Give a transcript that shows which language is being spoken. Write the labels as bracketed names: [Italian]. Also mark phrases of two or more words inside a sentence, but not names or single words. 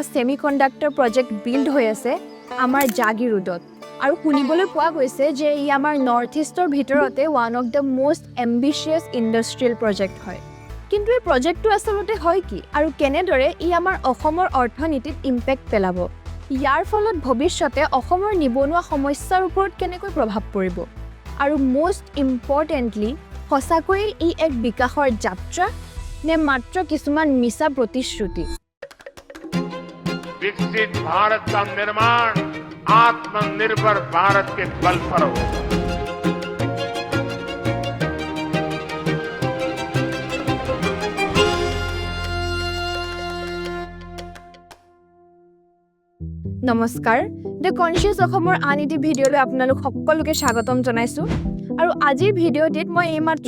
[English] semiconductor project [Assamese] বিল্ড হৈ আছে আমাৰ জাগিৰোডত আৰু শুনিবলৈ পোৱা গৈছে যে ই আমাৰ [English] north eastৰ [Assamese] ভিতৰতে [English] one of the most ambitious industrial project [Assamese] হয় কিন্তু এই প্ৰজেক্টটো আচলতে হয় কি আৰু কেনেদৰে ই আমাৰ অসমৰ অৰ্থনীতিত ইম্পেক্ট পেলাব ইয়াৰ ফলত ভৱিষ্যতে অসমৰ নিবনুৱা সমস্যাৰ ওপৰত কেনেকৈ প্ৰভাৱ পৰিব আৰু [English] most importantly [Assamese] সঁচাকৈয়ে ই এক বিকাশৰ যাত্ৰা নে মাত্ৰ কিছুমান মিছা প্ৰতিশ্ৰুতি [Hindi] विकसित भारत का निर्माण आत्मनिर्भर भारत के बल पर हो [Assamese] নমস্কাৰ দ্য কনচিয়াছ অসমৰ আন এটি ভিডিঅ'লৈ আপোনালোক সকলোকে স্বাগতম জনাইছোঁ আৰু আজিৰ ভিডিঅ'টিত মই এইমাত্ৰ